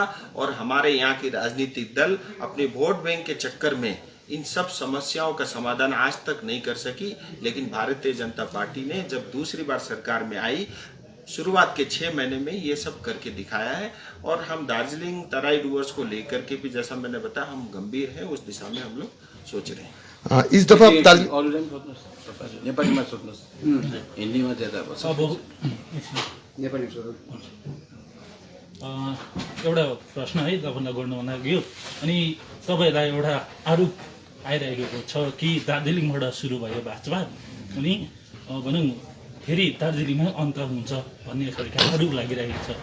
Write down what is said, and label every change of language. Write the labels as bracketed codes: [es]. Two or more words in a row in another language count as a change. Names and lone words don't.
[hi] और हमारे यहाँ की राजनीतिक दल अपने वोट बैंक के चक्कर में इन सब समस्याओं का समाधान आज तक नहीं कर सकी। लेकिन भारतीय जनता पार्टी ने जब दूसरी बार सरकार में आई, शुरुआत के 6 महीने में ये सब करके दिखाया है। और हम दार्जिलिंग तराई डुवर्स को लेकर के भी, जैसा मैंने बताया, हम गंभीर हैं, उस दिशा में हम लोग सोच रहे हैं। इस दफा [ne] नेपालीमा सोध्नुहोस्, हिन्दीमा ज्यादा पर्छ। नेपाली सोध्नु। एउटा प्रश्न है तपाईँलाई गर्नु मन लाग्यो। अनि तपाईँलाई एउटा आरोप आइरहेको छ कि दार्जिलिङबाट सुरु भयो भाजपा, अनि भनौँ फेरि दार्जिलिङमै अन्त हुन्छ भन्ने खालको आरोप लागिरहेको छ।